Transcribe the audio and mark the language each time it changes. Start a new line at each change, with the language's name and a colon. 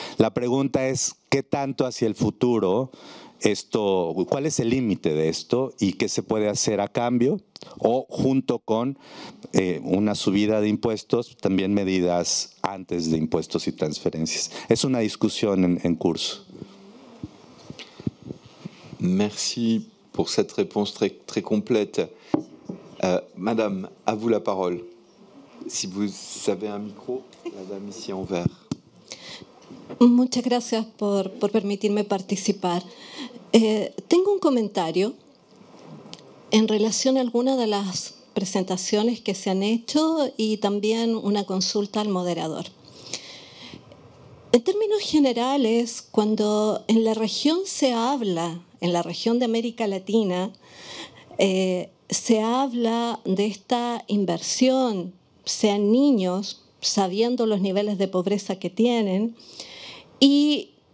Spanish: La pregunta es, ¿qué tanto hacia el futuro cuál es el límite de esto y qué se puede hacer a cambio o junto con una subida de impuestos, también medidas antes de impuestos y transferencias? Es una discusión en curso.
French: Merci pour cette réponse très complète. Madame, à vous la parole. Si vous avez un micro, la dame ici en vert.
Spanish: Muchas gracias por permitirme participar. Tengo un comentario en relación a algunas de las presentaciones que se han hecho y también una consulta al moderador. En términos generales, cuando en la región se habla, en la región de América Latina, se habla de esta inversión, sean niños, sabiendo los niveles de pobreza que tienen, y